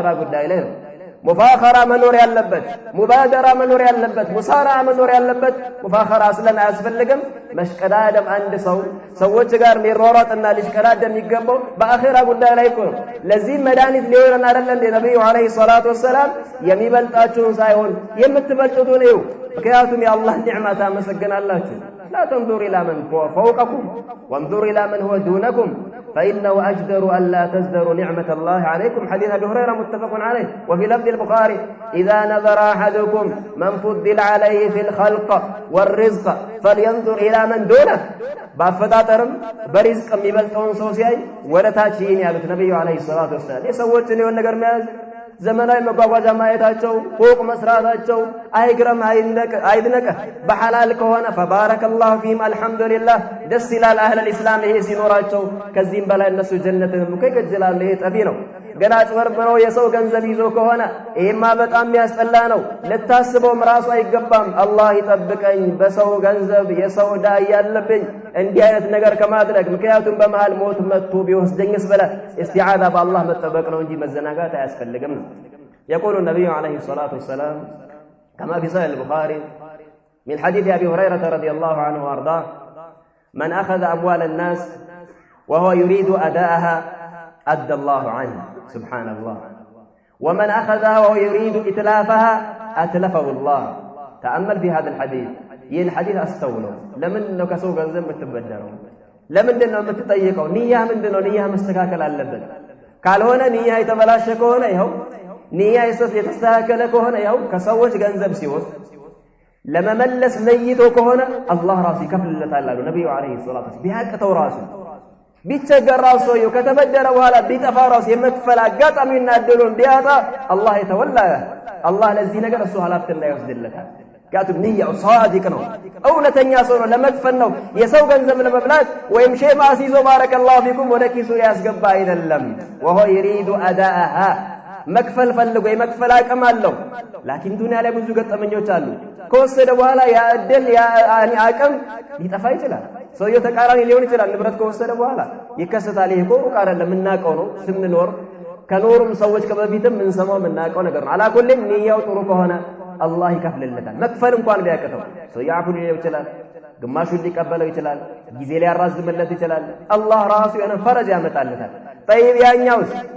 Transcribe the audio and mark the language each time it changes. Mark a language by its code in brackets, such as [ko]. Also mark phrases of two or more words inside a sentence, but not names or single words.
[am] ጉዳይ ላይ ነው። ሙፋኸራ መኖር ያለበት፣ ሙባደራ መኖር ያለበት፣ ሙሳራ መኖር ያለበት። ሙፋኸራ አስለን አያስፈልግም። መሽቀዳደም አንድ ሰው ሰዎች ጋር ሊሯሯጥና ሊሽቀዳደም የሚገባው በአኺራ ጉዳይ ላይ እኮ ነው። ለዚህ መድኃኒት ሊሆን አይደለም እንደ ነብዩ [ar] عليه الصلاة والسلام [am] የሚበልጣችሁን ሳይሆን የምትበልጡትን እዩ። ምክንያቱም የአላህ ኒዕማ ታመሰግናላችሁ። [ar] لا تنظر إلى من فوقكم وانظر إلى من هو دونكم فإنه أجدر أن لا تزدروا نعمة الله عليكم. حديث أبي هريرة متفق عليه. وفي لفظ البخاري إذا نظر أحدكم من فضل عليه في الخلق والرزق فلينظر إلى من دونه. [am] በአፈጣጠርም በሪዝቅም የሚበልጠውን ሰው ሲያይ ወደ ታች ይህን ያሉት ነብዩ [ar] عليه الصلاة والسلام [am] የሰዎችን የሆነ ነገር መያዝ ዘመናዊ መጓጓዣ ማየታቸው ፎቅ መስራታቸው አይግረም አይድነቅ። በሐላል ከሆነ [ar] فبارك الله فيهم الحمد لله [am] ደስ ይላል። [ar] أهل الإسلام [am] ይሄ ሲኖራቸው ከዚህም በላይ እነሱ ጀነትን ይከጅላሉ። ይሄ ጠፊ ነው። ገና አጭበርብረው የሰው ገንዘብ ይዞ ከሆነ ይሄማ በጣም የሚያስጠላ ነው። ልታስበውም ራሱ አይገባም። አላህ ይጠብቀኝ በሰው ገንዘብ የሰው ዕዳ ያለብኝ እንዲህ አይነት ነገር ከማድረግ። ምክንያቱም በመሃል ሞት መጥቶ ቢወስደኝስ ብለህ ኢስቲዓዛ በአላህ መጠበቅ ነው እንጂ መዘናጋት አያስፈልግም። [ar] يقول النبي عليه الصلاة والسلام كما في صحيح البخاري من حديث أبي هريرة رضي الله عنه وأرضاه من أخذ أموال الناس وهو يريد أداءها أدى الله عنه سبحان الله ومن أخذها وهو يريد إتلافها أتلفه الله. تأمل في هذا الحديث. [am] ይህን ሐዲስ አስተውለው። ለምንድን ነው ከሰው ገንዘብ የምትበደረው? ለምንድን ነው የምትጠይቀው? ንያህ ምንድን ነው? ንያህ መስተካከል አለበት። ካልሆነ ንያህ የተበላሸ ከሆነ ይኸው ንያህ የተስተካከለ ከሆነ ይኸው ከሰዎች ገንዘብ ሲወስድ ለመመለስ ነይቶ ከሆነ አላህ ራሱ ይከፍልለታል አሉ ነብዩ [ar] عليه الصلاة والسلام። [am] ቢያቅተው ራሱ ቢቸገር ራሱ ሰውየው ከተበደረ በኋላ ቢጠፋ ራሱ የመክፈል አጋጣሚና እድሉን ቢያጣ አላህ የተወላ አላህ ለዚህ ነገር እሱ ኃላፊነት ይወስድለታል። [ar] كاتب نية صادق [am] ነው እውነተኛ ሰው ነው ለመክፈል ነው የሰው ገንዘብ ለመብላት ወይም ሼህ ማሲዞ [ar] بارك الله فيكم [am] ወደ ኪሱ ያስገባ አይደለም [ar] وهو يريد أداءها [am] መክፈል ፈልጎ የመክፈል አቅም አለው ላኪን ዱንያ ላይ ብዙ ገጠመኞች አሉ ከወሰደ በኋላ ያ እድል ያ አቅም ሊጠፋ ይችላል ሰውየው ተቃራኒ ሊሆን ይችላል ንብረት ከወሰደ በኋላ ይከሰታል ይሄ ቆሩ ቃል ለምናቀው ነው ስንኖር ከኖርም ሰዎች ከበፊትም እንሰማው ምናቀው ነገር ነው አላኩልም ንያው ጥሩ ከሆነ አላህ ይከፍልለታል መክፈል እንኳን ቢያቀተው ሰው ያፉል ይችላል ግማሹን ሊቀበለው ይችላል ጊዜ ሊያራዝምለት ይችላል አላህ ራሱ የሆነ ፈረጅ ያመጣለታል طيب ያኛውስ